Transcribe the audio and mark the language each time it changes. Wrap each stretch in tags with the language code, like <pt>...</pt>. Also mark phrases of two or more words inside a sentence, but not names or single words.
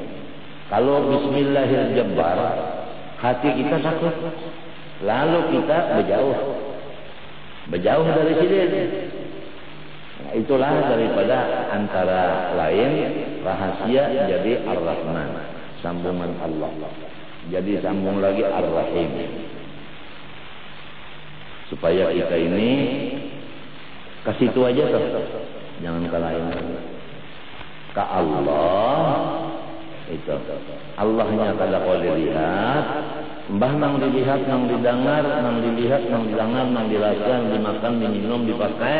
<id>Kalau Bismillahirrahmanirrahim, hati kita takut, lalu kita berjauh dari sini. Nah, itulah daripada antara lain rahasia jadi Ar-Rahman, sambungan Allah. Jadi sambung lagi Ar-Rahim. Supaya kita ini ke situ aja tuh. Jangan ke lain. Ke Allah itu.</id> <bjn>Allahnya kada kau dilihat, mbah nang dilihat, nang didengar, nang dilihat, nang didengar, nang dirasa, nang dimakan, diminum, dipakai.</bjn>